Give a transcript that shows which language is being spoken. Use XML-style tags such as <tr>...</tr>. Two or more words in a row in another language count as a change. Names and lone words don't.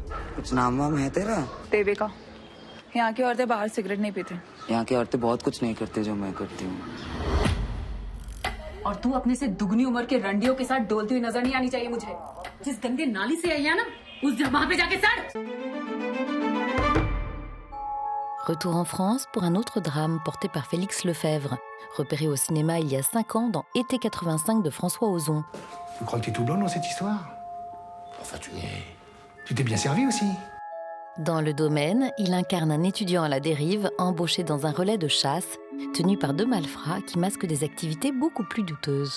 <hi>Devika, यहाँ की औरतें बाहर सिगरेट नहीं पीती. यहाँ की औरतें बहुत कुछ नहीं करते जो मैं करती हूँ. और तू अपने से दुगनी उम्र के रंडियों के साथ डोलती हुई नजर नहीं आनी चाहिए मुझे. जिस गंदे नाली से आई है ना, उस जगह पे जाके सड़.</hi> <fr>Retour en France pour un autre drame porté par Félix Lefebvre, repéré au cinéma il y a 5 ans dans Été 85 de François Ozon. Tu crois que tu es tout blond dans cette histoire? Enfin, tu t'es bien servi aussi. Dans le domaine, il incarne un étudiant à la dérive embauché dans un relais de chasse, tenu par 2 malfrats qui masquent des activités beaucoup plus douteuses.</fr>